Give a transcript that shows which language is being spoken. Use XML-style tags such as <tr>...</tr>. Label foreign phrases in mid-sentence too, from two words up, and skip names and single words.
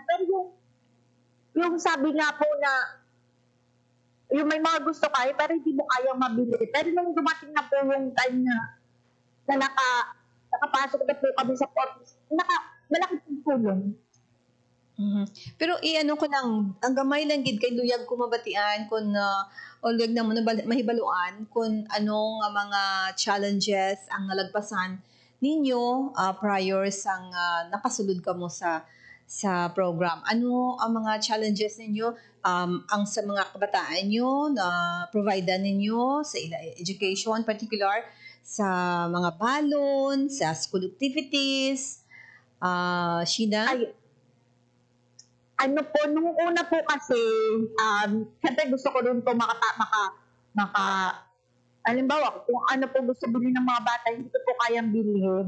<tl>Pero yung sabi nga po na yung may mga gusto kayo pero hindi mo kayang mabili. Pero nung dumating na po yung time na nakapasok na po kami sa office, malaki pong tulong.</tl> <hil>Pero ko nang, ang gamay lang gid kay luyag ko mabatian kung luyag na mo mahibaluan kung anong mga challenges ang nalagpasan ninyo prior sang nakasulod ka mo sa program. Ano ang mga challenges ninyo ang sa mga kabataan nyo na provide ninyo sa education, particular sa mga balon, sa school activities? Sheena?</hil> <tl>Nung una po kasi, syempre gusto ko rin po halimbawa, kung ano po gusto bilhin ng mga bata, hindi ko po kayang bilhin.</tl>